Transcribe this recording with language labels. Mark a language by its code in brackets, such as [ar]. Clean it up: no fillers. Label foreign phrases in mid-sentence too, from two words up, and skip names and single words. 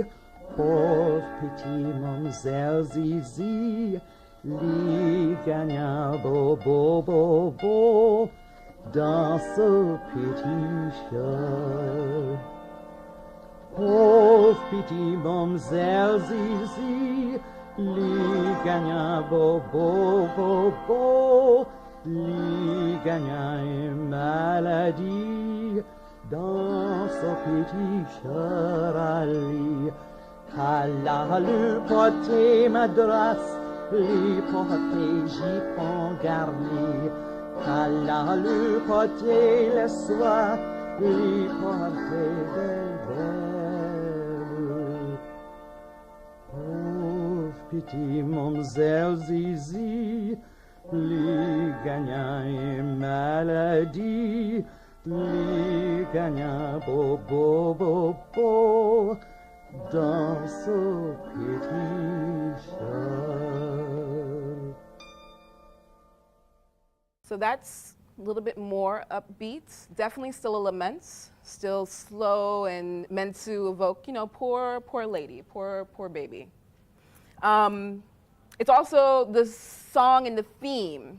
[lou] Pov Piti, Mamzelle Zizi, li gagna bo bo bo bo, dans ce petit chat. Pov Piti, Mamzelle Zizi, li gagna bo bo bo bo, li gagna une maladie, dans ce petit charali. Kala le poté madras, le poté jipon garni. Kala le poté le soie, le poté belle. Pauvre petit Mamzelle Zizi, li gagna une maladie, li gagna bo bo bo bo, dans ce petit chat. [en] So that's a little bit more upbeat, definitely still a lament, still slow and meant to evoke, you know, poor lady, poor baby. It's also the song and the theme.